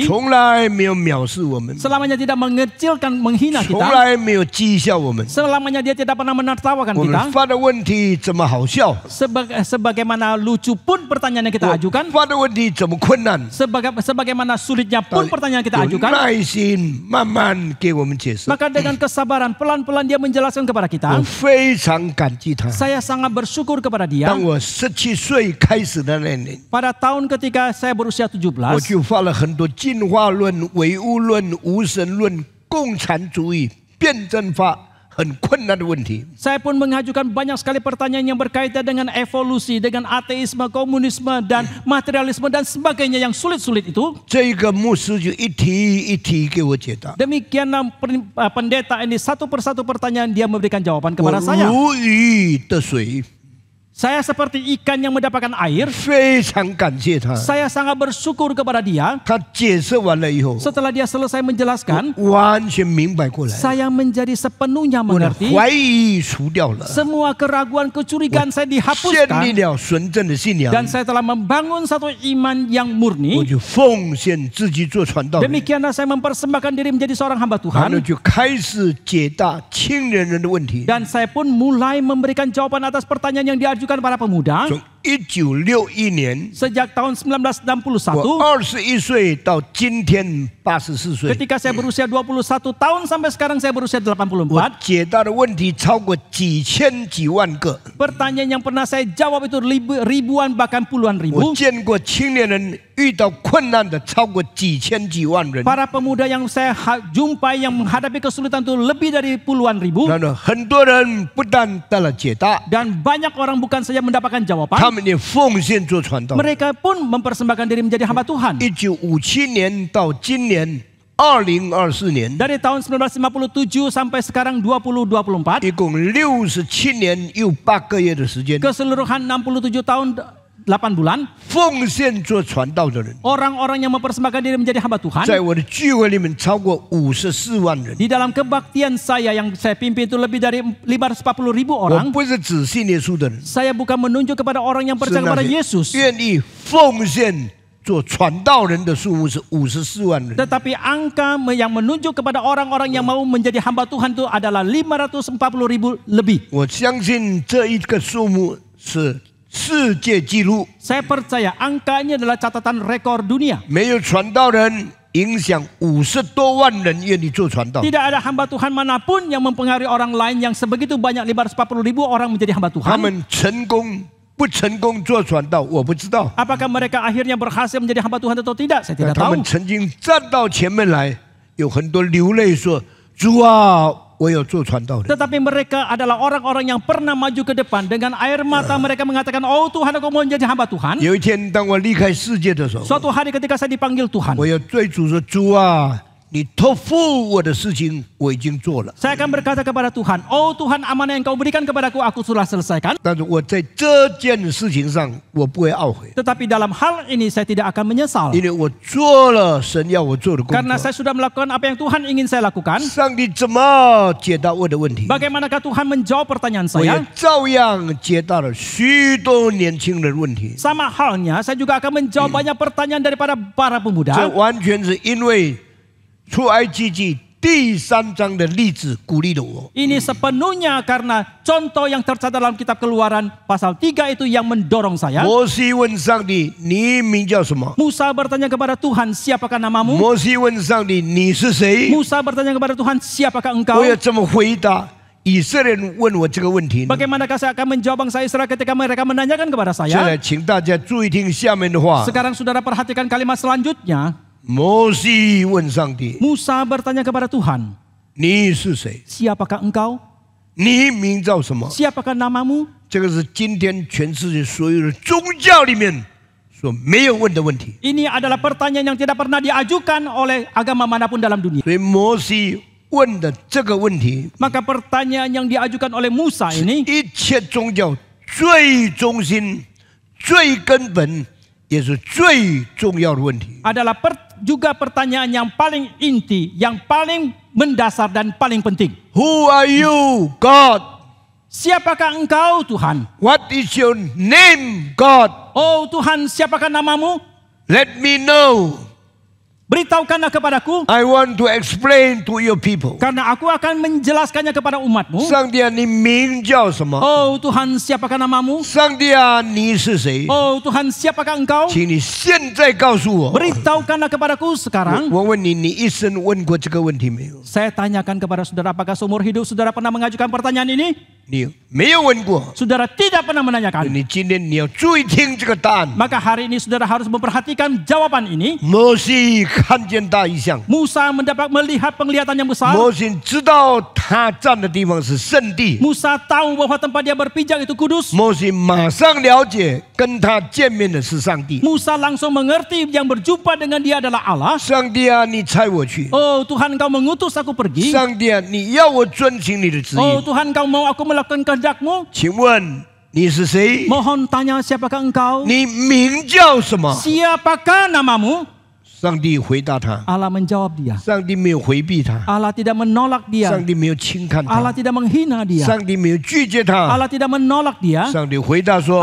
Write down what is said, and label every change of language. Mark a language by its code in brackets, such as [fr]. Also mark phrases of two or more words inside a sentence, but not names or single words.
[zh] 从来没有藐视我们， [id] Selamanya tidak mengecilkan, menghina [zh] 从 [id] kita. [zh] 来没有讥笑我们。 [id] Selamanya dia tidak pernah menertawakan [zh] 我 [id] kita. [zh] 们发的问题怎么好笑？ [id] Sebagaimana lucu pun pertanyaan yang kita [zh] 我 [id] ajukan. [zh] 发的问题怎么困难？ [id] Sebagaimana sulitnya pun pertanyaan yang kita [zh] 有 [id] ajukan. [zh] 耐心慢慢给我们解释。 [id] Maka dengan kesabaran pelan-pelan dia menjelaskan kepada [zh] 我 [id] kita. [zh] 非常感激他。 [id] Saya sangat bersyukur kepada dia. [zh] 当我17岁开始的那年， [id] Pada tahun ketika saya berusia 17, [zh] 我就发了很多进化论、唯物论、无神论、共产主义、辩证法很困难的问题。 [id] saya pun mengajukan banyak sekali pertanyaan yang berkaitan dengan evolusi, dengan ateisme, komunisme, dan materialisme dan sebagainya yang sulit-sulit itu. [zh] 这个牧师就一题一题给我解答， [id] Demikianlah pendeta ini satu persatu pertanyaan dia memberikan jawaban [zh] 我 [id] kepada saya. [zh] 如鱼得水， [id] Saya seperti ikan yang mendapatkan air. [zh] 非常感谢他。 [id] Saya sangat bersyukur kepada dia. [zh] 他解释完了以后， [id] Setelah dia selesai menjelaskan, [zh] 完全明白过来， [id] saya menjadi sepenuhnya [zh] 我的 [id] mengerti. [zh] 怀疑除掉了， [id] Semua keraguan, kecurigaan saya [zh] 建立 [id] dihapuskan. [zh] 了纯正的信仰， [id] Dan saya telah membangun satu iman yang [zh] 我 [id] murni. [zh] 就奉献自己做传道人。 [id] Demikianlah saya mempersembahkan diri menjadi seorang hamba [zh] 然后 [id] Tuhan. [zh] 就开始解答青年人的问题。 [id] Dan saya pun mulai memberikan jawaban atas pertanyaan yang diajukan para pemuda. [zh] 从1961年， [id] Sejak tahun 1961, [zh] 我21岁到今天84岁， [id] ketika saya berusia 21 tahun sampai sekarang saya berusia 84, [zh] 我解答的问题超过几千几万个。 [id] pertanyaan yang pernah saya jawab itu ribuan bahkan puluhan [zh] 我 [id] ribu. [zh] 见过青年人遇到困难的超过几千几万人， [id] Para pemuda yang saya jumpai yang menghadapi kesulitan itu lebih dari puluhan ribu. [zh] 然后很多人不但得了解答， [id] Dan banyak orang bukan saja mendapatkan [zh] 他 [id] jawaban, [zh] 们也奉献做传道。 [id] mereka pun mempersembahkan diri menjadi hamba Tuhan. [zh] 1957 年到今年2024年， [id] Dari tahun 1957 sampai sekarang 2024, [zh] 一共67年又8个月的时间， [id] keseluruhan 67 tahun 8 bulan, [zh] 奉献做传道的人， [id] orang-orang yang mempersembahkan diri menjadi hamba Tuhan. [zh] 在我的聚会里面超过54万人。 [id] Di dalam kebaktian saya yang saya pimpin itu lebih dari 540 ribu [zh] 我 [id] orang. [zh] 不是只信耶稣的人， [id] Saya bukan menunjuk kepada orang yang [zh] 是 [id] percaya [zh] 那 [id] kepada [zh] 些 [id] Yesus. [zh] 愿意奉献做传道人的数目是54万人。 [id] Tetapi angka yang menunjuk kepada orang-orang yang mau menjadi hamba Tuhan itu adalah 540 ribu lebih. [zh] 我相信这一个数目是世界纪录， [id] Saya percaya angka ini adalah catatan rekor dunia. [zh] 没有传道人影响50多万人愿意做传道。 [id] Tidak ada hamba Tuhan manapun yang mempengaruhi orang lain yang sebegitu banyak 540 ribu orang menjadi hamba [zh] 他 [id] Tuhan. [zh] 们成功不成功做传道，我不知道。 [id] Apakah mereka akhirnya berhasil menjadi hamba Tuhan atau tidak? Saya [zh] 但 [id] tidak [zh] 他 [id] tahu. [zh] 们曾经站到前面来，有很多流泪说：“主啊，我要做传道人。” [id] Tetapi mereka adalah orang-orang yang pernah maju ke depan dengan air mata mereka mengatakan, "Oh Tuhan, aku mau menjadi hamba Tuhan." [zh] 有一天，当我离开世界的时候， [id] Suatu hari ketika saya dipanggil Tuhan, [zh] 我要对主说：“主啊，你托付我的事情我已经做了， [id] saya akan berkata kepada Tuhan, "Oh Tuhan, amanah yang kau berikan kepadaku, aku sudah selesaikan." [zh] 但是我在这件事情上我不会懊悔， [id] Tetapi dalam hal ini saya tidak akan menyesal. [zh] 因为我做了神要我做的工 [id] Karena [zh] 作。 [id] saya sudah melakukan apa yang Tuhan ingin saya lakukan. [zh] 上帝怎么解答我的问题？ [id] Bagaimanakah Tuhan menjawab pertanyaan [zh] 我也 [id] saya? [zh] 照样解答了许多年轻人的问题。 [id] Sama halnya, saya juga akan menjawab banyak pertanyaan daripada para [zh] 这 [id] pemuda. [zh] 完全是因为出埃及记第3章的例子鼓励了我。 [id] Ini sepenuhnya karena contoh yang tercatat dalam kitab Keluaran pasal 3 itu yang mendorong saya. [zh] 摩西问上帝：“你名叫什么 [id] Musa bertanya kepada Tuhan, "Siapakah？” ？” namamu? [zh] 摩西问上帝：“你是谁 [id] Musa bertanya kepada Tuhan, "Siapakah？” ？” [zh] 我 [id] engkau? [zh] 要怎么回答以色列人问我这个问题呢？ [id] Bagaimanakah saya akan menjawab bangsa Israel ketika mereka menanyakan kepada [zh] 现在 [id] saya? [zh] 请大家注意听下面的话。 [id] Sekarang saudara perhatikan kalimat selanjutnya. [zh] 摩西问上帝 [id] Musa bertanya kepada Tuhan, [zh] 你是谁？ [id] "Siapakah engkau? [zh] 你名叫什么？ [id] Siapakah namamu?" [zh] 这个是今天全世界所有的宗教里面所没有问的问题。 [id] Ini adalah pertanyaan yang tidak pernah diajukan oleh agama manapun dalam dunia. [zh] 所以摩西问的这个问题， [id] Maka pertanyaan yang diajukan oleh Musa ini [zh] 一切宗教最中心、最根本，也是最重要的问题。 [id] adalah juga pertanyaan yang paling inti, yang paling mendasar dan paling penting. [en] Who are you, God? [id] Siapakah engkau, Tuhan? [en] What is your name, God? [id] Oh Tuhan, siapakah namamu? [en] Let me know. [id] Beritahukanlah kepadaku, [en] I want to explain to your people. [id] karena aku akan menjelaskannya kepada umatmu. [zh] 上帝啊，你名叫什么？ [id] Oh Tuhan, siapakah namamu? [zh] 上帝啊，你是谁？ [id] Oh Tuhan, siapakah engkau? [zh] 请你现在告诉我。 [id] Beritahukanlah kepadaku sekarang. [zh] 我问你，你一生问过这个问题没有？ [id] Saya tanyakan kepada saudara, apakah seumur hidup saudara pernah mengajukan pertanyaan ini? [zh] 你没有问过。 [id] Saudara tidak pernah menanyakan. [zh] 你今天你要注意听这个答案。 [id] Maka hari ini saudara harus memperhatikan jawaban ini. [zh] 摩西看见大异象， [id] Musa melihat penglihatan yang besar. [zh] 摩西知道他站的地方是圣地， [id] Musa tahu bahwa tempat dia berpijak itu kudus. [zh] 摩西马上了解跟他见面的是上帝。 [id] Musa langsung mengerti yang berjumpa dengan dia adalah Allah. [zh] 上帝啊，你差我去。 [id] Oh Tuhan, Engkau mengutus aku pergi. [zh] 上帝啊，你要我遵行你的旨 [id] Oh [zh] 意。 [id] Tuhan, Engkau mau aku melakukan kehendak-Mu. [zh] 请问你是谁？ [id] Mohon tanya siapakah engkau? [zh] 你名叫什么？ [id] Siapakah namamu? [zh] 上帝回答他， [id] Allah menjawab dia. [zh] 上帝没有回避他， [id] Allah tidak menolak dia. [zh] 上帝没有轻看 [id] Allah [zh] 他， [id] tidak menghina dia. [zh] 上帝没有拒绝他。 [id] Allah tidak menolak dia. [zh] 上帝回答说